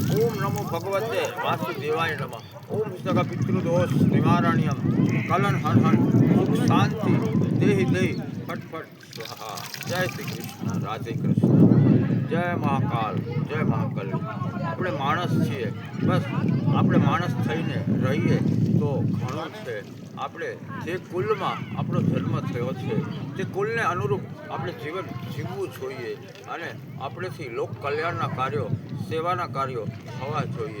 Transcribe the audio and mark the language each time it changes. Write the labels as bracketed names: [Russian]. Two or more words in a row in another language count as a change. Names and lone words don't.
[Sanskrit] ओम नमो भगवते वासुदेवाय नमः। ओम सगा पितृदोष निवारणीयम कलन हर हर ओम शांति देहि देहि फट फट स्वाहा। [Hindi] जय श्री कृष्ण, राधे कृष्ण, जय महाकाल, जय महाकाल। [Gujarati] આપણે માણસ છીએ, બસ આપણે માણસ થઈને રહીએ તો ઘણું છે। આપણે જે કુલમાં આપણો જન્મ થયો છે તે કુલને અનુરૂપ આપણે જીવન જીવવું જોઈએ અને આપણેથી લોક કલ્યાણના કાર્યો, સેવાના કાર્યો થવા જોઈએ।